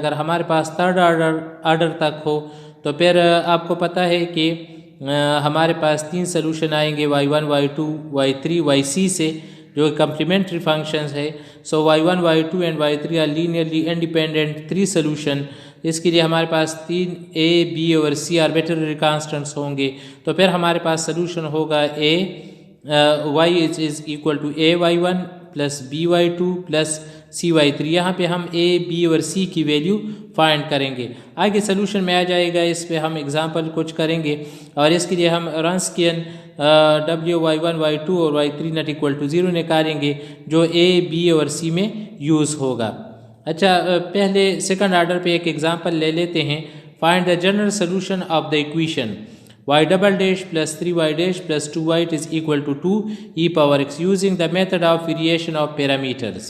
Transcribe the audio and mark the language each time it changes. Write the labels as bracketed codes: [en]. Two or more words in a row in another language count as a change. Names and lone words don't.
[hi] अगर हमारे पास [en] third order [hi] तक हो तो फिर आपको पता है कि हमारे पास 3 सोल्यूशन आएंगे y1, y2, y3, yc से, जो [en] complementary functions [hi] है। [en] So y1, y2 and y3 are linearly independent 3 solution. [hi] इसके लिए हमारे पास 3 a, b और c [en] arbitrary constants [hi] होंगे। तो फिर हमारे पास सोल्यूशन होगा [en] y is equal to a y1 plus b y2 plus c y3. [hi] यहाँ पे हम a, b और c की [en] value find [hi] करेंगे। आगे सोल्यूशन में आ जाएगा, इस पे हम एग्जांपल कुछ करेंगे और इसके लिए हम रॉन्स्कियन w y1 y2 और y3 [en] not equal to [hi] 0 निकालेंगे जो a, b और c में यूज़ होगा। अच्छा, पहले [en] second order [hi] पे एक एग्जांपल ले लेते हैं। [en] Find the general solution of the equation y double dash plus 3y dash plus 2y is equal to 2e power x using the method of variation of parameters.